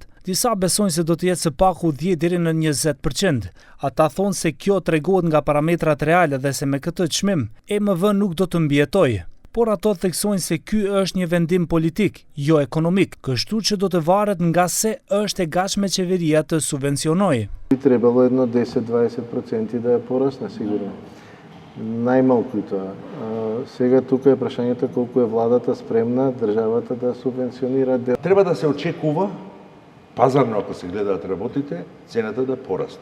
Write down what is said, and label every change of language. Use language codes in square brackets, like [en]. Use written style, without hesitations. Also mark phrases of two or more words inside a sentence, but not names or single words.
[sq] Disa besojnë se do të jetë së paku 10 deri në 20%. Ata thonë se kjo tregohet nga parametrat reale dhe se me këtë çmim EMV nuk do të mbijetojë. Por ato theksojnë se ky është një vendim politik, jo ekonomik, kështu që do të varet nga se është e gatshme qeveria të subvencionojë. [mk] Би требало едно 10-20% да порасне сигурно. Најмалку и тоа. Сега тука е прашањето колку е владата спремна државата да субвенционира. Треба да се очекува пазарно, ако се гледаат работите, цената да порасне.